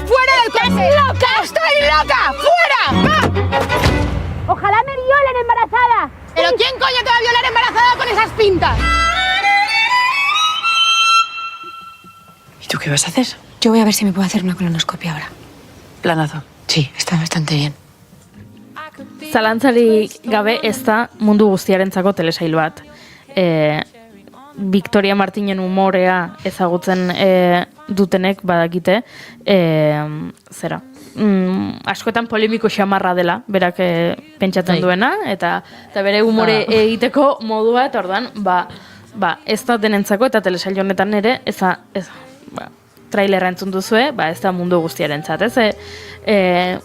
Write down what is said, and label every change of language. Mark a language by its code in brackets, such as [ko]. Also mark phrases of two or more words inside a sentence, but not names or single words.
[es] ¡Fuera del coche! ¡Estás loca! ¡Estoy loca! ¡Fuera! ¡Va! Ojalá me violen embarazada. ¿Pero quién coño te va a violar embarazada con esas pintas? ¿Y tú qué vas a hacer? Yo voy a ver si me puedo hacer una colonoscopia ahora. Planazo. Sí, está bastante bien. [eu] Zalantzarik gabe ez da mundu guztiarentzako telesail bat. Victoria Martinen umorea ezagutzen dutenek badakite, zera, askotan polemiko xamarra dela, berak pentsatzen duena, eta bere umore egiteko modua, eta ordan, ez da denentzako, eta telesail honetan ere, trailerra entzun duzue, ez da mundu guztiarentzat, ez?